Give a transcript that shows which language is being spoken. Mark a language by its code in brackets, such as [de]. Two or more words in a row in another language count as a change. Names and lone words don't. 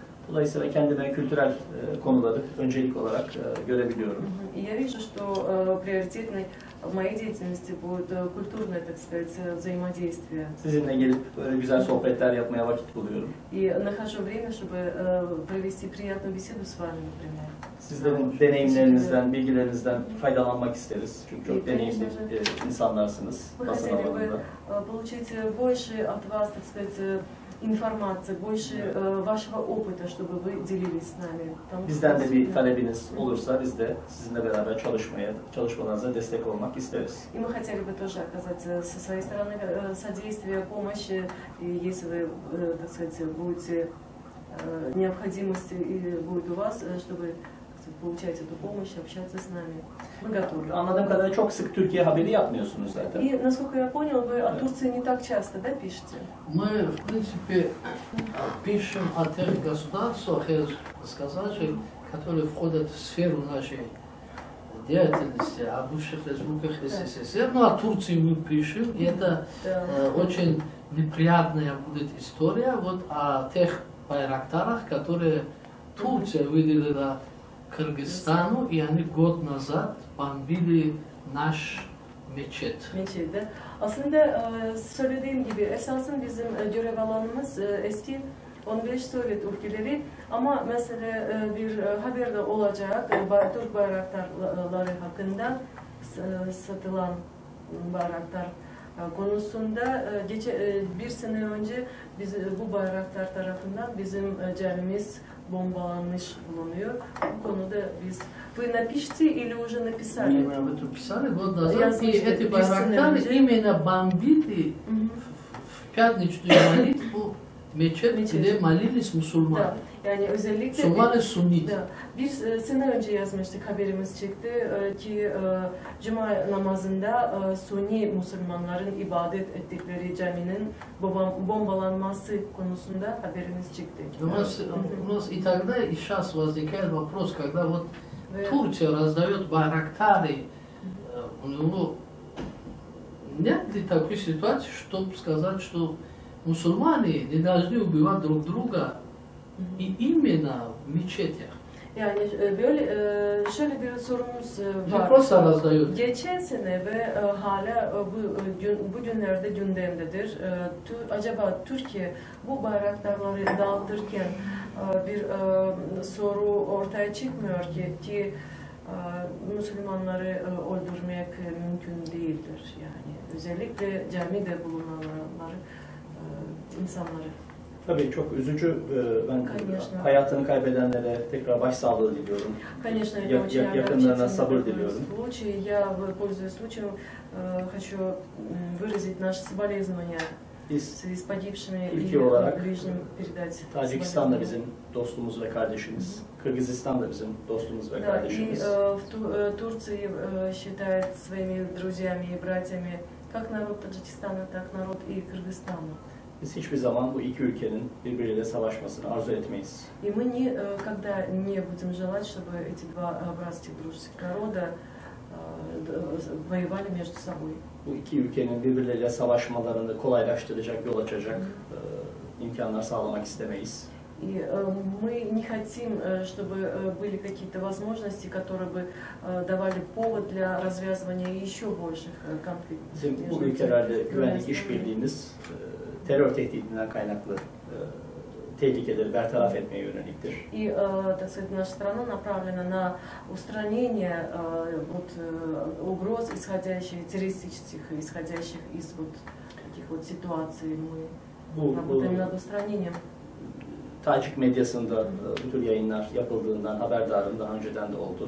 [tr] Dolayısıyla kendime kültürel konuları öncelik olarak görebiliyorum. [ru] И я вижу, что приоритетной в моей деятельности будет культурное, так сказать, взаимодействие. [tr] Sizinle gelip böyle güzel sohbetler yapmaya vakit buluyorum. [ru] И нахожу время, чтобы провести приятную беседу с вами, например. [tr] Sizlerin deneyimlerinizden, bilgilerinizden faydalanmak isteriz. Çünkü çok deneyimli insanlarsınız [ru] Мы [tr] basın [ru] хотели бы [tr] alanında. [ru] получить больше от вас, так сказать, информации, больше вашего опыта, чтобы вы делились с нами. [tr] Bizden de bir talebiniz olursa biz de sizinle beraber çalışmalarınıza destek olmak isteriz. [ru] И мы хотели бы тоже оказать со своей стороны содействие, помощь, и если вы, так сказать, будете необходимость и будет у вас, чтобы получать эту помощь, общаться с нами. Мы готовы. [tr] Anladığım kadarıyla çok sık Türkiye haberi yapmıyorsunuz zaten. [ru] И, насколько я понял, вы о Турции не так часто, да, пишете? Мы, в принципе, пишем о тех государствах, я сказал же, которые входят в сферу нашей деятельности, о бывших республиках СССР. Ну, о Турции мы пишем, и это очень неприятная будет история вот о тех байрактарах, которые Турция выделила Кыргызстану, и они год назад бомбили наш мечеть. [tr] Meçet, de. Aslında söylediğim gibi esasın bizim görev alanımız eski 15 Sovyet ülkeleri ama mesela bir haber de olacak Türk bayraktarları hakkında satılan bayraktar konusunda bir sene önce biz bu bayraktar tarafından bizim camimiz bombalanmış bulunuyor. Bu konuda biz... [ru] Вы напишите или уже написали? Мы об этом писали год назад, и эти байрактары именно бомбили в пятничную молитву мечеть, где молились мусульмане. [tr] Yani özellikle Müslüman Sunni. Bir sene önce yazmıştık, haberimiz çıktı ki Cuma namazında Sunni Müslümanların ibadet ettikleri caminin bombalanması konusunda haberimiz çıktı. [ru] У нас и тогда, и сейчас возникает вопрос, когда вот Турция раздает байрактары, ну, нет ли такой ситуации, чтобы сказать, что мусульмане не должны убивать друг друга и именно в мечетях? [tr] Yani böyle şöyle bir sorumuz var. [ru] Просто раздают. [tr] Geçen sene ve hala bu günlerde gündemdedir. Acaba Türkiye bu bayraktarları dağıtırken bir soru ortaya çıkmıyor ki Müslümanları öldürmek mümkün değildir. Yani özellikle camide bulunanları, insanları. Tabii çok üzücü. Ben hayatını kaybedenlere tekrar başsağlığı diliyorum. [ru] Конечно, это очень [tr] Yakınlarına sabır diliyorum. [ru] Случай. Я, пользуясь случаем, хочу выразить наши соболезнования в связи с погибшими [tr] ülke olarak [ru] ближним передать. [tr] Tacikistan da bizim dostumuz ve kardeşimiz. Kırgızistan da bizim dostumuz ve [ru] Да, и [tr] kardeşimiz. [ru] в Турции считает своими друзьями и братьями как народ Таджикистана, так народ и Кыргызстана. [tr] Biz hiçbir zaman bu iki ülkenin birbiriyle savaşmasını arzu etmeyiz. [ru] И мы никогда не будем желать, чтобы эти два братских дружеских народа воевали между собой. [tr] Bu iki ülkenin birbirleriyle savaşmalarını kolaylaştıracak, yol açacak imkanlar sağlamak istemeyiz. [ru] И мы не хотим, чтобы были какие-то возможности, которые бы давали повод для развязывания еще больших конфликтов. [tr] Bizim bu ülkelerle güvenlik işbirliğimiz terör tehdidinden kaynaklı tehlikeleri bertaraf etmeye yöneliktir. [ru] И, так сказать, наша страна направлена на устранение угроз, террористических, исходящих из таких ситуаций. Мы работаем над устранением. [tr] Tacik medyasında bu tür yayınlar yapıldığından haberdarım, daha önceden de oldu.